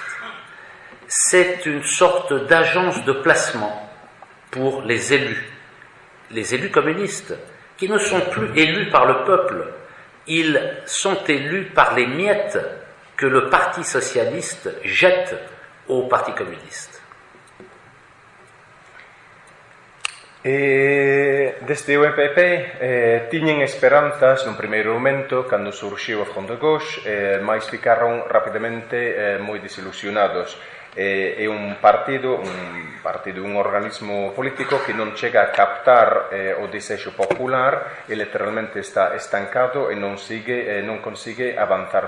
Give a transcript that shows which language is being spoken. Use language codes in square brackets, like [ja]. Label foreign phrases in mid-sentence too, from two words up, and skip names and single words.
[fr] C'est une sorte d'agence de placement pour les élus communistes, qui ne sont plus élus par le peuple. Ils sont élus par les miettes que le Parti socialiste jette au Parti communiste. [gl] Desde o EPP tiñen esperanzas nun primeiro momento cando surxiu o Front de Gauche, mais ficaron rapidamente moi desilusionados. É un partido, un organismo político que non chega a captar o desexo popular e literalmente está estancado e non consigue avanzar.